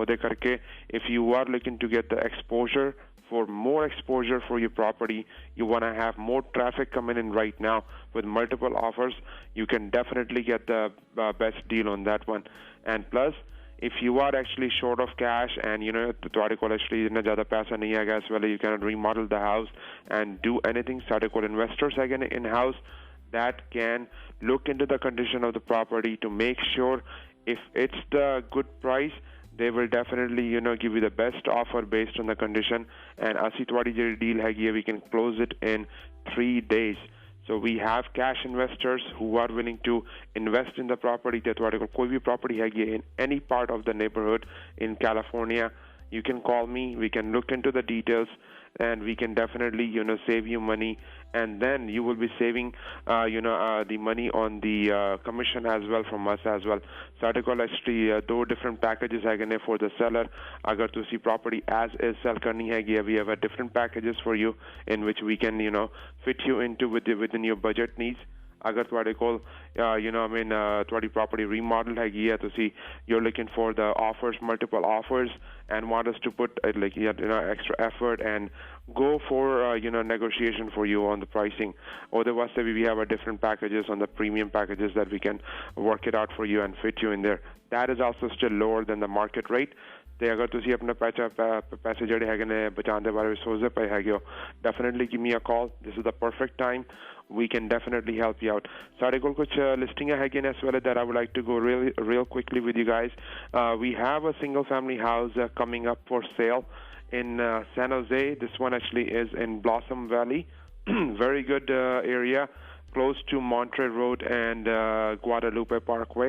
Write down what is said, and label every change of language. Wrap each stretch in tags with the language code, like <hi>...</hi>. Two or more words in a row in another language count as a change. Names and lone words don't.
<en>If you are looking to get the exposure, for more exposure for your property, you want to have more traffic coming in right now with multiple offers, you can definitely get the best deal on that one. And plus, if you are actually short of cash and</en> <pa>ਤੁਹਾਡੇ ਕੋਲ</pa> <en>actually</en> <pa>ਇੰਨਾ ਜ਼ਿਆਦਾ ਪੈਸਾ ਨਹੀਂ ਹੈਗਾ ਇਸ ਵੇਲੇ,</pa> <en>you can remodel the house and do anything.</en> <pa>ਸਾਡੇ ਕੋਲ</pa> <en>investors</en> <pa>ਹੈਗੇ ਨੇ</pa> <en>in house that can look into the condition of the property to make sure if it's the good price, they will definitely give you the best offer based on the condition. And</en> <pa>ਅਸੀਂ ਤੁਹਾਡੀ ਜਿਹੜੀ</pa> <en>deal ਹੈਗੀ we can close it in 3 days. So we have cash investors who are willing to invest in the property.</en> <pa>ਤੇ ਤੁਹਾਡੇ ਕੋਲ ਕੋਈ ਵੀ</pa> <en>property ਹੈਗੀ in any part of the neighborhood in California, you can call me. We can look into the details and we can definitely save you money, and then you will be saving the money on the commission as well from us as well.</en> <pa>ਸਾਡੇ ਕੋਲ</pa> <en>actually two different packages ਹੈਗੇ for the seller.</en> <pa>ਅਗਰ ਤੁਸੀਂ</pa> <en>property as is sell</en> <pa>ਕਰਨੀ ਹੈਗੀ</pa> <en>we have a different packages for you in which we can fit you into within your budget needs.</en> <pa>ਅਗਰ ਤੁਹਾਡੇ ਕੋਲ ਤੁਹਾਡੀ</pa> <en>property remodel</en> <pa>ਹੈਗੀ ਤੁਸੀਂ</pa> <en>you're looking for the offers, multiple offers, and want us to put extra effort and go for negotiation for you on the pricing. Otherwise, we have a different packages on the premium packages that we can work it out for you and fit you in there. That is also still lower than the market rate.</en> <pa>ਤੇ ਅਗਰ ਤੁਸੀਂ ਆਪਣਾ ਪੈਸੇ ਜਿਹੜੇ ਹੈਗੇ ਨੇ ਬਚਾਉਣ ਦੇ ਬਾਰੇ ਵਿੱਚ ਸੋਚਦੇ ਪਏ ਹੈਗੇ ਹੋ,</pa> <en>definitely give me a call. This is the perfect time. We can definitely help you out.</en> <pa>ਸਾਡੇ ਕੋਲ ਕੁਝ ਲਿਸਟਿੰਗਾਂ ਹੈਗੀਆਂ ਨੇ ਇਸ ਵੇਲੇ</pa> <en>that I would like to go real quickly with you guys. We have a single family house coming up for sale in San Jose. This one actually is in Blossom Valley. Very good area, close to Monterey Road and Guadalupe Parkway.</en>